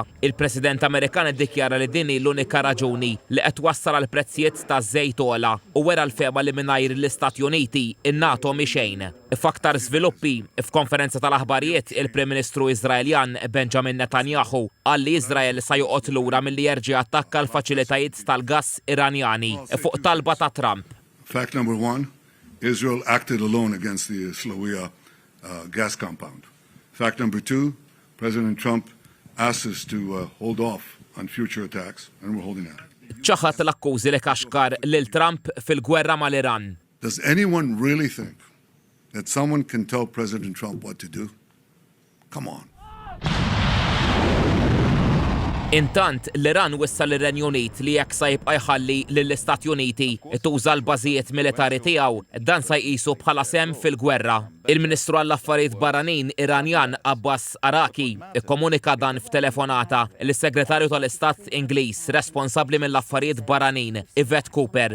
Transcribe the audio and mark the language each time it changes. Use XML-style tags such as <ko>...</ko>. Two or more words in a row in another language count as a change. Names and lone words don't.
<mt>Il-President Amerikan iddikjara li din l-unika raġuni li qed wassal għal prezzijiet taż-żejt ogħla u wera l-fema li mingħajr l-Istati Uniti in-NATO mi xejn. F'aktar żviluppi f'konferenza tal-aħbarijiet il-Prim Ministru Iżraeljan Benjamin Netanyahu qal li Iżrael sa joqgħod lura milli jerġa' attakka l-faċilitajiet tal-gass Iranjani fuq talba ta' Trump.</mt> <en>Fact number one, Israel acted alone against the Slawiya gas compound. Fact number two, President Trump asked us to hold off on future attacks, and we're holding out.</en> <mt>ċaħat l-akkużi li kaxkar lil Trump fil-gwerra mal-Iran.</mt> <en>Does anyone really think that someone can tell President Trump what to do? Come on.</en> <mt>Intant, l-Iran wissa l-Renju Unit li jekk sa jibqa' jħalli lill-Istati Uniti tuża l-bażijiet militari tiegħu, dan sa jqisu bħala sehem fil-gwerra. Il-Ministru għall-Affarijiet Barranin Iranjan Abbas Araki ikkomunika dan f'telefonata lis-Segretarju tal-Istat Ingliż responsabbli mill-affarijiet barranin Yvette Cooper.</mt>